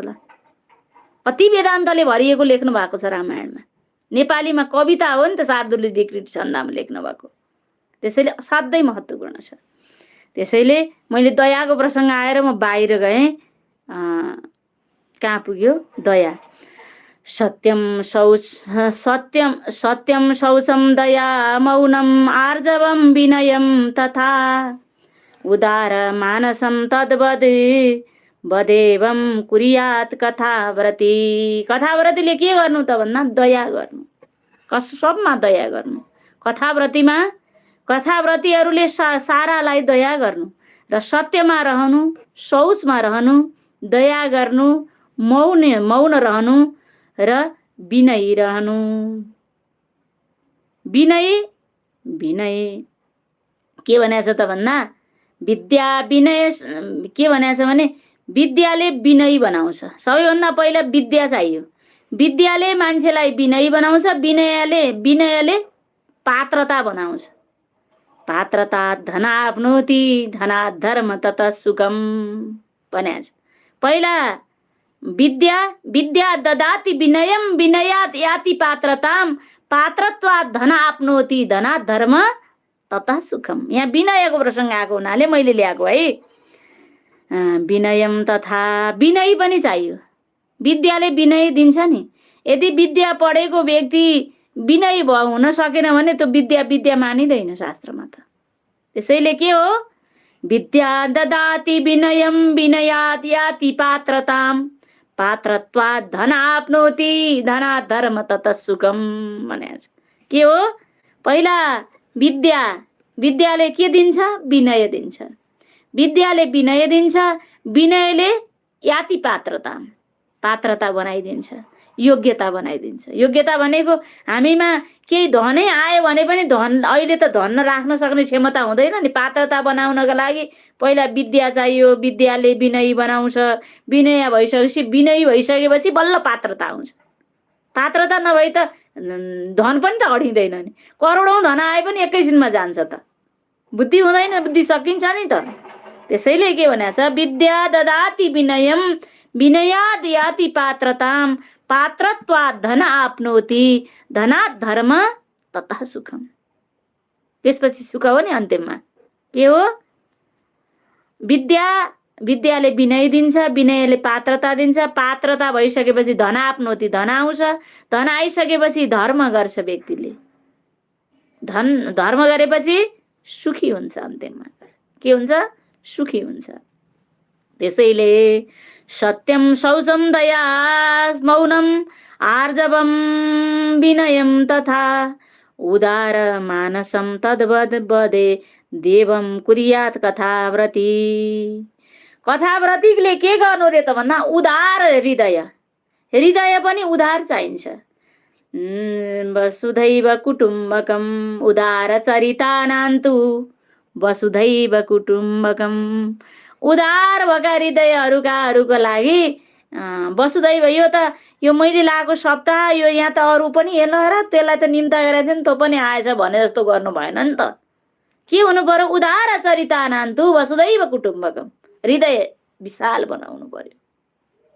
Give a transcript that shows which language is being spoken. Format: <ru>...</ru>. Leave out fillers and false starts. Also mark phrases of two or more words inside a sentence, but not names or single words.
<ne>ल कति वेदान्तले भरिएको लेख्नु भएको छ रामायणमा। नेपालीमा कविता हो नि त, शार्दूल विकृत छन्दमा लेख्नु भएको। त्यसैले असाध्यै महत्त्वपूर्ण छ। त्यसैले मैले दयाको प्रसङ्ग आएर म बाहिर गएँ। कहाँ पुग्यो दया।</ne> <sa>सत्यम शौचम दया मौनम आर्जवम विनयम तथा उदार मानसम तद्वद बदेवम कुर्यात कथाव्रती।</sa> <ne>कथाव्रतीले के गर्नु त भन्दा दया गर्नु, सबमा दया गर्नु। कथाव्रतीहरूले सारालाई दया गर्नु र सत्यमा रहनु, शौचमा रहनु, दया गर्नु, मौन रहनु र विनयी रहनु। विनय के भनेको छ त भन्दा विद्या विनय के भनेको छ भने विद्याले विनयी बनाउँछ। सबैभन्दा पहिला विद्या चाहियो। विद्याले मान्छेलाई विनयी बनाउँछ। विनयले पात्रता बनाउँछ।</ne> <sa>पात्रता धनाप्नोति धनात् धर्म तत सुखम</sa> <ne>भनेको छ। पहिला</ne> <sa>विद्या ददाति विनयम विनयात् याति पात्रताम पात्रत्वात् धन आप्नोति धनात् धर्म ततः सुखम।</sa> <ne>यहाँ विनयको प्रसङ्ग आएको हुनाले मैले ल्याएको है।</ne> <sa>विनयम तथा</sa> <ne>विनय पनि चाहियो। विद्याले विनय दिन्छ नि। यदि विद्या पढेको व्यक्ति विनय हुन सकेन भने त्यो विद्या मानिँदैन शास्त्रमा त। त्यसैले के हो,</ne> <sa>विद्या ददाति विनयम विनयात् याति पात्रताम पात्रत्वात् धन आप्नोति धनात् धर्म ततः सुखम</sa> <ne>भनेको छ। के हो, पहिला विद्याले के दिन्छ, विनय दिन्छ। विद्याले विनय दिन्छ, विनयले याति पात्रता बनाइदिन्छ, योग्यता बनाइदिन्छ। योग्यता भनेको हामीमा केही धनै आयो भने पनि अहिले त धन राख्न सक्ने क्षमता हुँदैन नि। पात्रता बनाउनका लागि पहिला विद्या चाहियो। विद्याले विनयी बनाउँछ। विनय भइसकेपछि बल्ल पात्रता आउँछ। पात्रता नभई त धन पनि त अडिँदैन नि। करोडौँ धन आए पनि एकैछिनमा जान्छ त। बुद्धि हुँदैन, बुद्धि सकिन्छ नि त। त्यसैले के भनेको छ,</ne> <sa>विद्या ददाति विनयम विनयात् याति पात्रताम पात्रत्वात् धन आप्नोति धनात् धर्म ततः सुखम।</sa> <ne>त्यसपछि सुख हो नि अन्त्यमा। के हो, विद्याले विनय दिन्छ, विनयले पात्रता दिन्छ। पात्रता भइसकेपछि</ne> <sa>धन आप्नोति</sa> <ne>धन आउँछ। धन आइसकेपछि धर्म गर्छ व्यक्तिले। धर्म गरेपछि सुखी हुन्छ। अन्त्यमा के हुन्छ, सुखी हुन्छ।</ne> <sa>त्यसैले सत्यम शौचम दया मौनम आर्जवम विनयम तथा उदार मानसम तद्वद बदे देवम कुर्यात कथाव्रती।</sa> <ne>कथाव्रतीले के गर्नु रे त भन्दा उदार हृदय पनि उदार चाहिन्छ।</ne> <sa>वसुधैव कुटुम्बकम उदार चरितानान्तु वसुधैव कुटुम्बकम।</sa> <ne>उदार भएका हृदयहरूको लागि वसुधैव, यो मैले लाएको सप्ताह यो यहाँ त अरू पनि हेर्नु र त्यसलाई त निम्ता गरेको थियो नि, तँ पनि आएछ भने जस्तो गर्नु भएन नि त। के हुनु पर्यो,</ne> <sa>उदार चरितानान्तु वसुधैव कुटुम्बकम।</sa> <ne>हृदय विशाल बनाउनु पर्यो।</ne>